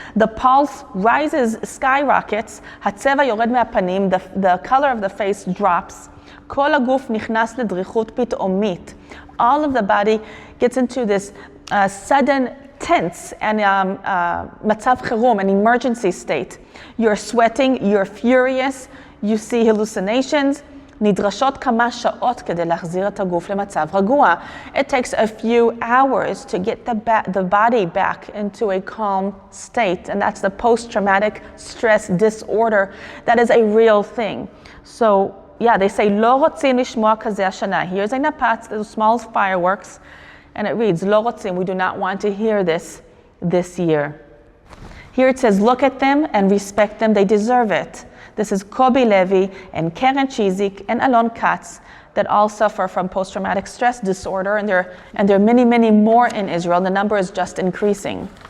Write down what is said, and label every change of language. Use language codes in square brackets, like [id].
[en] The pulse rises, skyrockets, [he] hatzeva yored me'apanim, [en] the color of the face drops. [he] Kol haguf nichnas ledrichut pit'omit. [en] All of the body gets into this sudden tense and [he] matzav chirum, [en] an emergency state. You're sweating, you're furious, you see hallucinations, [he] נדרשות כמה שעות כדי להחזיר את הגוף למצב רגוע. [en] It takes a few hours to get the body back into a calm state, and that's the post-traumatic stress disorder. That is a real thing. So, yeah, they say, [he] לא רוצים לשמוע כזה השנה. [en] Here's a נפץ, those small fireworks, and it reads, [he] לא רוצים, [en] we do not want to hear this year. Here it says, look at them and respect them, they deserve it. This is Kobe Levy and Karen Chizik and Alon Katz that all suffer from post-traumatic stress disorder, and there are many, many more in Israel. The number is just increasing.